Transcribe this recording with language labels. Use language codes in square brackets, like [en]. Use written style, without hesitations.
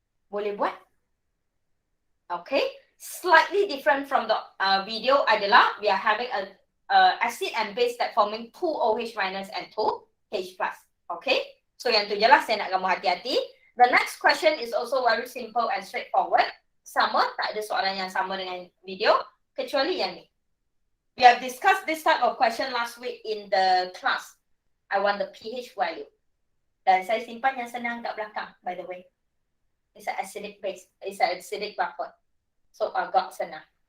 [en] Boleh buat? Okay. Slightly different from the video [ms] adalah [en] we are having a acid and base that forming 2 OH minus and 2 H plus. Okay. [ms] So yang tu je lah saya nak kamu hati-hati. [en] The next question is also very simple and straightforward. [ms] Sama, tak ada soalan yang sama dengan video. Kecuali yang ni. [en] We have discussed this type of question last week in the class. I want the pH value. [ms] Dan saya simpan yang senang kat belakang, [en] by the way. It's an acidic base. It's an acidic buffer. [ms] So agak senang.